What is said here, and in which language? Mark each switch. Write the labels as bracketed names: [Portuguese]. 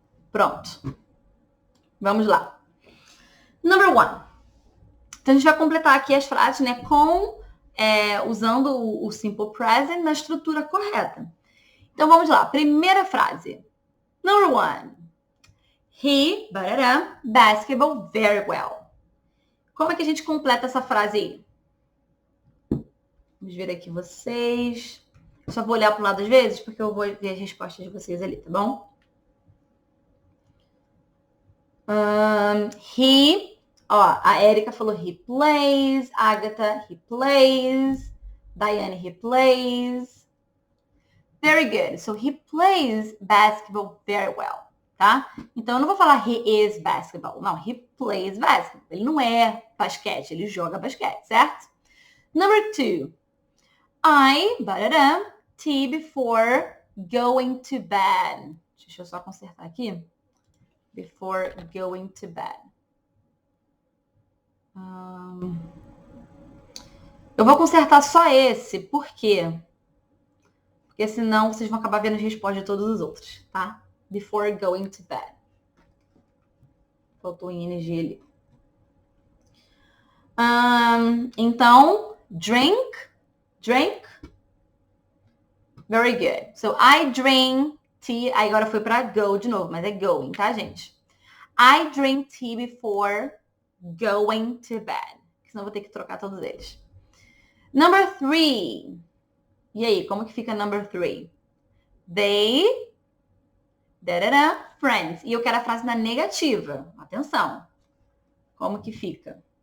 [Portuguese] Pronto. Vamos lá. [English] Number one. [Portuguese] Então, a gente vai completar aqui as frases, né, usando o simple present na estrutura correta. Então, vamos lá. Primeira frase. [English] Number one. He, basketball very well. [Portuguese] Como é que a gente completa essa frase aí? Vamos ver aqui vocês. Só vou olhar para o lado às vezes, porque eu vou ver as respostas de vocês ali, tá bom? A Erika falou [English] he plays. Agatha, he plays. Diane, he plays. Very good. So, he plays basketball very well, [Portuguese] tá? Então, eu não vou falar [English] he is basketball. [Portuguese] Não, [English] he plays basketball. [Portuguese] Ele não é basquete, ele joga basquete, certo? [English] Number two. I, tea before going to bed. [Portuguese] Deixa eu só consertar aqui. [English] Before going to bed. [Portuguese] Eu vou consertar só esse, por quê? Porque senão vocês vão acabar vendo as respostas de todos os outros, tá? [English] Before going to bed. [Portuguese] Faltou em energia ali. Então, [English] drink. Very good. So, I drink tea. [Portuguese] Aí agora foi para go de novo, mas é going, tá, gente? [English] I drink tea before going to bed. [Portuguese] Senão eu vou ter que trocar todos eles. [English] Number three. [Portuguese] E aí, como que fica [English] number three? They, friends. [Portuguese] E eu quero a frase na negativa. Atenção. Como que fica?